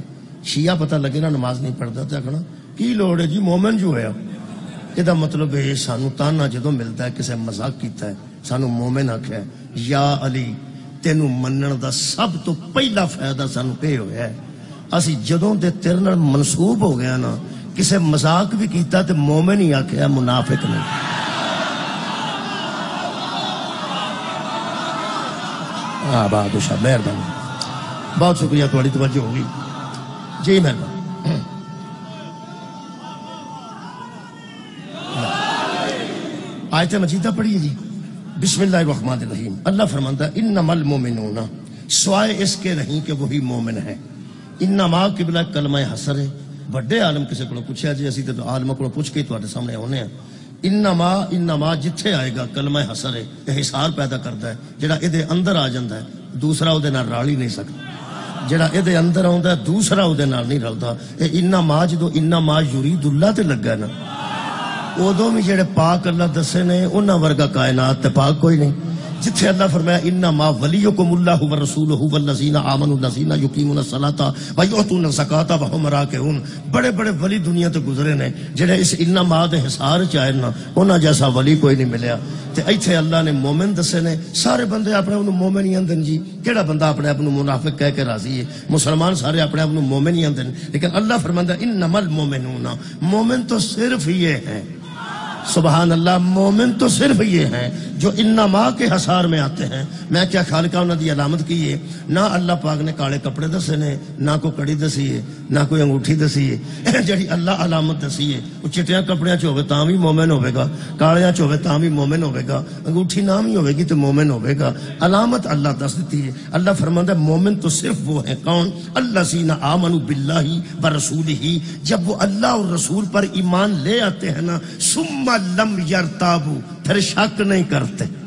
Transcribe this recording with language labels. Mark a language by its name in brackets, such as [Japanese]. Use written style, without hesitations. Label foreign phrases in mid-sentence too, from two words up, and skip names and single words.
[Punjabi] شیعہ پتہ لگے نا نماز نہیں پڑھتا تو آخنا کی لوڑ ہے جی مومن جو ہوا. یہ مطلب ہے سانو تانا جدو ملتا ہے کسی مذاق کیتا ہے سانو مومن آخیا یا علی تینوں منن دا سب تو پہلا فائدہ سانو پہ ہویا ہے اسی جدوں دے تیرے نال منسوب ہو گیا نا کسی مذاق بھی کیتا تے مومن ہی آخیا منافق نہیں. [Urdu] بہادر شاہ مہربانی بہت شکریہ تھوڑی توجہ ہوگی جی مہربانی. آیت مجیدہ پڑھیے جی. [Arabic] بسم اللہ الرحمن الرحیم. [Urdu] اللہ فرماتا ہے [Arabic] انما المومنون [Urdu] سوائے اس کے نہیں کہ وہی مومن ہے. انما قبلہ کلمہ حسر ہے. [Punjabi] بڑے عالم کسی کو پوچھا جی اسی تو عالم کو پوچھ کے تواڈے سامنے ہونے ہیں. انما جتھے آئے گا کلمہ حسر ہے یہ حصار پیدا کرتا ہے جڑا ادھے اندر آ جاندہ ہے دوسرا ادھے نال رل ہی نہیں سکتا. جڑا ادھے اندر آندا ہے دوسرا ادھے نال نہیں رلدا. اے انما جدو [Arabic] انما یرید اللہ [Punjabi] تے لگا نا ادو بھی جڑے پاک اللہ دسے نے انہاں ورگا کائنات تے پاک کوئی نہیں. جتھے اللہ فرمایا [Arabic] انما ولیکم اللہ ورسولہ والذین آمنوا الذین یقیمون الصلاۃ ویؤتون الزکاۃ وہم راکعون. [Punjabi] بڑے بڑے ولی دنیا تے گزرے نے جڑے اس انما دے حصار چ آئے نا انہاں جیسا ولی کوئی نہیں ملیا. تے ایتھے اللہ نے مومن دسے نے. سارے بندے اپنے آپ مومن ہی آندن جی. کیڑا بندہ اپنے آپ منافق کہہ کے راضی ہے؟ مسلمان سارے اپنے آپ مومن ہی آندن. لیکن اللہ فرماندا [Arabic] انما المومنون [Urdu] مومن تو صرف یہ ہیں. [Arabic] سبحان اللہ. [Urdu] مومن تو صرف یہ ہیں جو انما کے حصار میں آتے ہیں. [Punjabi] میں کیا خالقہ انہوں دی علامت کی ہے نہ اللہ پاک نے کالے کپڑے دسے نے نہ کوئی کڑی دسی ہے نہ کوئی انگوٹھی دسی ہے. جڑی اللہ علامت دسی ہے وہ چٹیاں کپڑیاں چ ہوے تاں بھی مومن ہوے گا کالیاں چ ہوے تاں بھی مومن ہوے گا انگوٹھی نام ہی ہوے گی تو مومن ہوے گا. علامت اللہ دس دیتی ہے. [Urdu] اللہ فرماندا ہے مومن تو صرف وہ ہیں کون [Arabic] الذین آمنوا باللہ ورسولہ [Urdu] جب وہ اللہ اور رسول پر ایمان لے آتے ہیں نا [Arabic] ثم لم یرتابوا [Urdu] پھر شک نہیں کرتے.